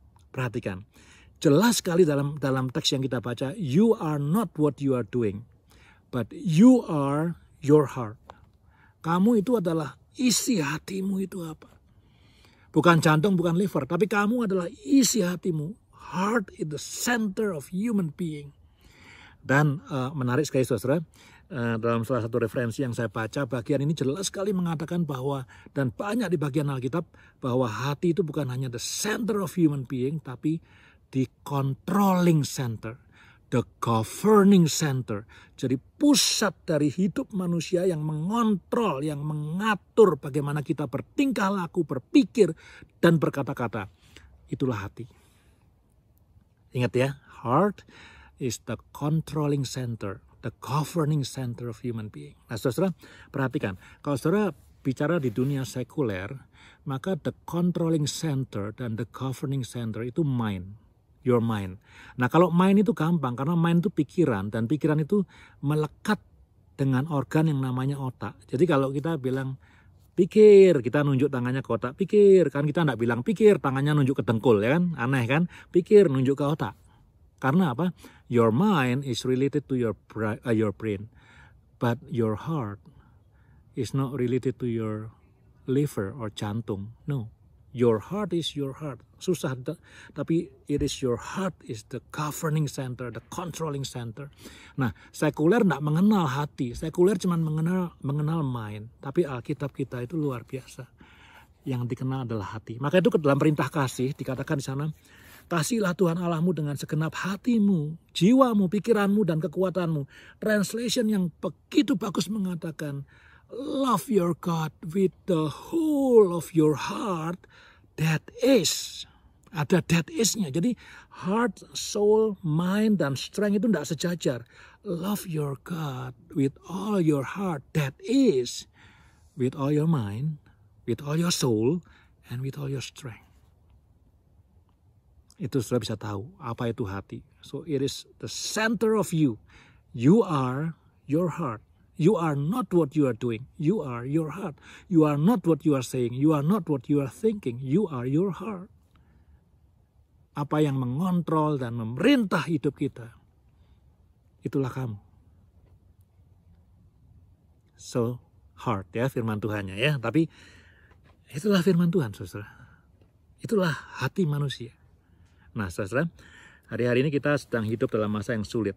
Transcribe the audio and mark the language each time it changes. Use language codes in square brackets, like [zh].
[id] Perhatikan, jelas sekali dalam teks yang kita baca, [en] you are not what you are doing, but you are your heart. [id] Kamu itu adalah isi hatimu itu apa? Bukan jantung, bukan liver, tapi kamu adalah isi hatimu. [en] Heart is the center of human being. [id] Dan menarik sekali saudara, dalam salah satu referensi yang saya baca, bagian ini jelas sekali mengatakan bahwa, dan banyak di bagian Alkitab, bahwa hati itu bukan hanya [en] the center of human being, [id] tapi [en] the controlling center. The governing center, [id] jadi pusat dari hidup manusia yang mengontrol, yang mengatur bagaimana kita bertingkah laku, berpikir, dan berkata-kata. Itulah hati. Ingat ya, [en] heart is the controlling center, the governing center of human being. [id] Nah saudara, perhatikan, kalau saudara bicara di dunia sekuler, maka [en] the controlling center [id] dan [en] the governing center [id] itu mind. [en] Your mind. [id] Nah kalau mind itu gampang karena mind itu pikiran dan pikiran itu melekat dengan organ yang namanya otak. Jadi kalau kita bilang pikir, kita nunjuk tangannya ke otak, pikir. Kan kita enggak bilang pikir, tangannya nunjuk ke dengkul ya kan? Aneh kan? Pikir nunjuk ke otak. Karena apa? [en] Your mind is related to your brain. But your heart is not related to your liver or [id] jantung. [en] No. Your heart is your heart. [id] Susah, tapi [en] it is your heart is the governing center, the controlling center. [id] Nah, sekuler tidak mengenal hati. Sekuler cuma mengenal mind. Tapi Alkitab kita itu luar biasa. Yang dikenal adalah hati. Maka itu dalam perintah kasih dikatakan di sana, kasihilah Tuhan Allahmu dengan segenap hatimu, jiwamu, pikiranmu, dan kekuatanmu. [en] Translation [id] yang begitu bagus mengatakan, [en] love your God with the whole of your heart. That is. [id] Ada that is-nya. Jadi heart, soul, mind, dan strength itu tidak sejajar. [en] Love your God with all your heart. That is. With all your mind, with all your soul, and with all your strength. [id] Itu sudah bisa tahu apa itu hati. [en] So it is the center of you. You are your heart. You are not what you are doing. You are your heart. You are not what you are saying. You are not what you are thinking. You are your heart. [id] Apa yang mengontrol dan memerintah hidup kita, itulah kamu. [en] So, heart [id] ya firman Tuhannya ya. Tapi itulah firman Tuhan, saudara. Itulah hati manusia. Nah, saudara, hari-hari ini kita sedang hidup dalam masa yang sulit.